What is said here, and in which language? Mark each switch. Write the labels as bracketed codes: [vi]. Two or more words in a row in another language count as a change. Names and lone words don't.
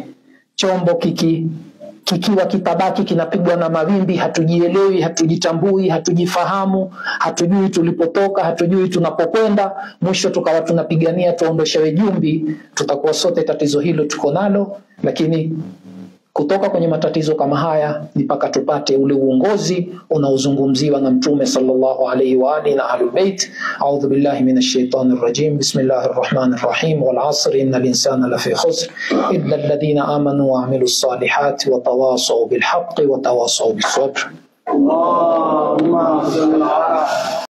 [sw] Chombo kikiwa kitabaki kinapigwa na mawimbi, hatujielewi, hatujitambui, hatujifahamu, hatujui tulipotoka, hatujui tunapokwenda, mwisho tukawa tunapigania tuondoshewe jumbi, tutakuwa sote tatizo hilo tuko nalo. Lakini kutoka kwenye matatizo kama haya ni mpaka tupate ule uongozi unaozungumziwa na Mtume [ar] صلى الله عليه وآله [sw] na Ahlul Bait. [ar] أعوذ بالله من الشيطان الرجيم بسم الله الرحمن الرحيم. والعصر إن الإنسان لفي خسر إلا الذين آمنوا وعملوا الصالحات وتواصوا بالحق وتواصوا بالصبر. اللهم صل على